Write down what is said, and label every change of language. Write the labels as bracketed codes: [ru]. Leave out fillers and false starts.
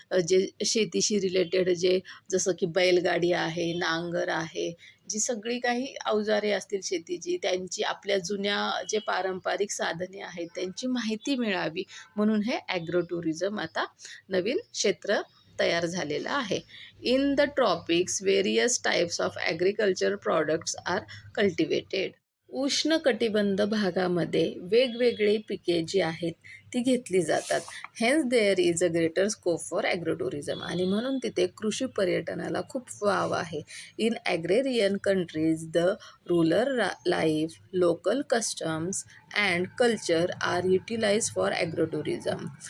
[mr] जे शेतीशी रिलेटेड जसं की बैलगाडी आहे, नांगर आहे, जी सगळी काही अवजारे असतील शेतीची, त्यांची आपल्या जुन्या जे पारंपरिक साधने आहेत त्यांची माहिती मिळावी, म्हणून हे ॲग्रो टुरिझम आता नवीन क्षेत्र तयार झालेलं आहे. [en] In the tropics various types of agriculture products are cultivated. [mr] उष्णकटिबंध भागामध्ये वेगवेगळी पिके जी आहेत ती घेतली जातात. [en] hence there is a greater scope for agro tourism, [mr] आणि म्हणून तिथे कृषी पर्यटनाला खूप वाव आहे. [en] In agrarian countries the rural life, local customs and culture are utilise for agro tourism.